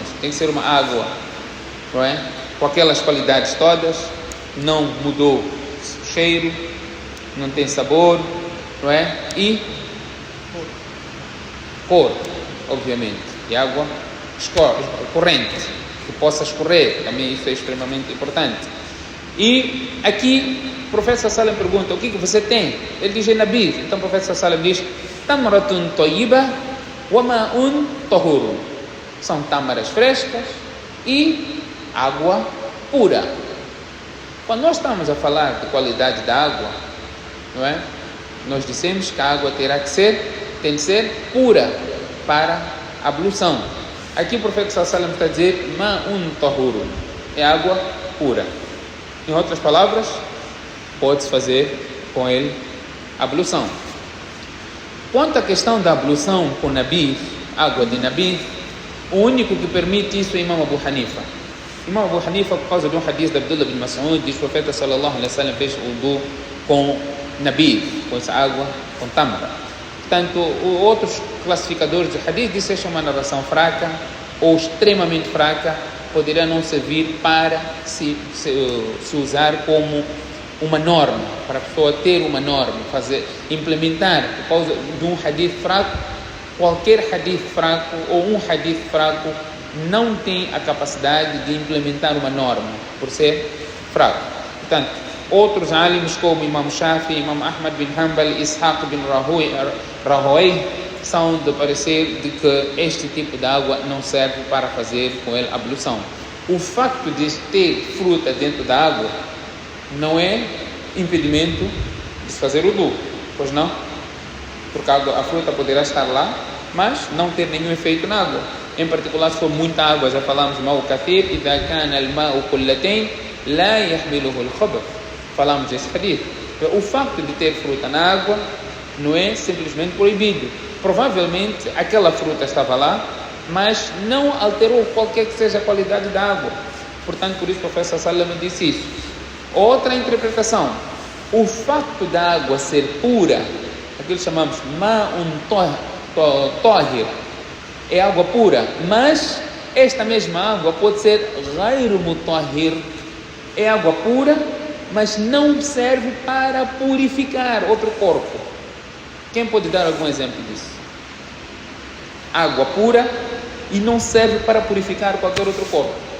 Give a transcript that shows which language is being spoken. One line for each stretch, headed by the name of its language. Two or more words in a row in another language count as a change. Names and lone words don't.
Portuguese: Tem que ser uma água, não é? Com aquelas qualidades todas, não mudou o cheiro, não tem sabor, não é? E cor, obviamente, e água corrente, que possa escorrer, também isso é extremamente importante. E aqui o profeta
Arabic: صلى الله عليه وسلم
Portuguese: pergunta: o que você tem? Ele diz: nabid. Então o profeta
Arabic: صلى الله عليه وسلم
Portuguese: diz:
Arabic: تمرة طيبة وماء طهور.
Portuguese: São tâmaras frescas e água pura. Quando nós estamos a falar de qualidade da água, não é? Nós dissemos que a água tem de ser pura para a ablução. Aqui o profeta
Arabic: صلى الله عليه وسلم
Portuguese: está a dizer
Arabic: ماء طهور,
Portuguese: é água pura. Em outras palavras, pode-se fazer com ele a ablução. Quanto à questão da ablução com nabid, água de nabid, o único que permite isso é o Imam Abu Hanifa. Imam Abu Hanifa, por causa de um hadith de Abdullah bin Mas'ud, diz que o profeta
Arabic: صلى الله عليه وسلم
Portuguese: fez wudu com nabid, com essa água, com tâmara. Portanto, outros classificadores de hadith dizem que é uma narração fraca ou extremamente fraca, poderia não servir para se usar como uma norma, para a pessoa ter uma norma, implementar, por causa de um hadith fraco. Qualquer hadith fraco ou um hadith fraco não tem a capacidade de implementar uma norma, por ser fraco. Portanto, outros alims como Imam Shafi, Imam Ahmad bin Hanbal, Ishaq bin Rahoui são de parecer de que este tipo de água não serve para fazer com ele ablução. O facto de ter fruta dentro da água não é impedimento de se fazer wudu, pois não? Porque a fruta poderá estar lá, mas não ter nenhum efeito na água. Em particular, se for muita água, já falamos,
Arabic: ماء كثير، إذا كان الماء قلتين، لا يحمله الخبث.
Portuguese: Falamos desse hadith. O facto de ter fruta na água não é simplesmente proibido. Provavelmente aquela fruta estava lá, mas não alterou qualquer que seja a qualidade da água. Portanto, por isso o professor
Arabic: صلى الله عليه وسلم
Portuguese: disse isso. Outra interpretação: o facto da água ser pura, aquilo que chamamos
Arabic: ماء طاهر,
Portuguese: é água pura, mas esta mesma água pode ser
Arabic: غير مطهر,
Portuguese: é água pura, mas não serve para purificar outro corpo. Quem pode dar algum exemplo disso? Água pura e não serve para purificar qualquer outro corpo.